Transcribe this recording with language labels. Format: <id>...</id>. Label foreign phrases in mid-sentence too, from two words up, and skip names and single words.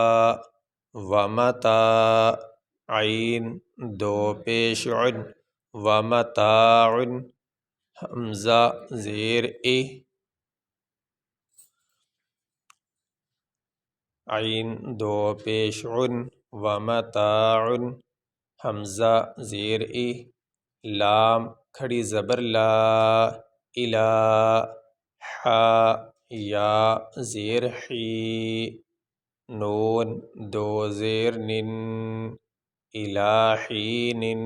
<ur>ومتاع عین دو پیش عن، ومتاع حمزہ زیر ای، عین دو پیش عن، ومتاع حمزہ زیر ای، لام کھڑی زبر لا، الا حا یا زیر حی، نون دو زیر نن،</ur> <ar>الی حین۔</ar>